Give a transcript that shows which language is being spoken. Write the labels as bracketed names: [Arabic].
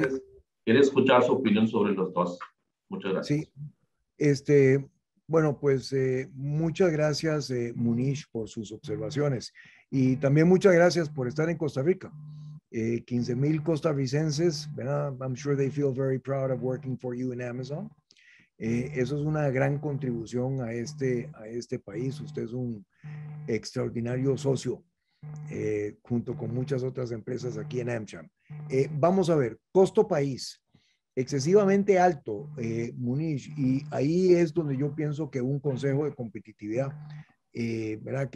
[Spanish] Entonces, quiero escuchar su opinión sobre los dos. Muchas sí. gracias. Bueno, pues muchas gracias, Munish, por sus observaciones. Y también muchas gracias por estar en Costa Rica. 15,000 costarricenses, ¿verdad? [English] I'm sure they feel very proud of working for you in Amazon. [Spanish] Eso es una gran contribución a este país. Usted es un extraordinario socio, junto con muchas otras empresas aquí en AmCham. Vamos a ver, costo país excesivamente alto, Munish, y ahí es donde yo pienso que un consejo de competitividad, ¿verdad?